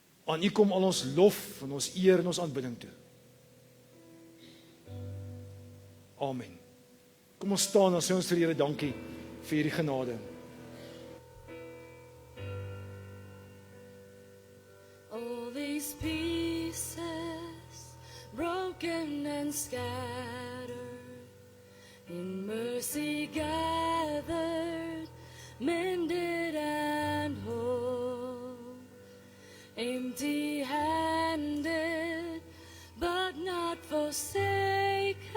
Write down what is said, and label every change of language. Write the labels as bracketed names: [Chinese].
[Afrikaans] Aan U kom al ons lof en ons eer en ons aanbidding toe. Amen. Kom ons staan en sê ons vir die Here dankie vir hierdie genade. [English] All these pieces, broken and scattered, in mercy gathered, mended and whole, empty-handed, but not forsaken.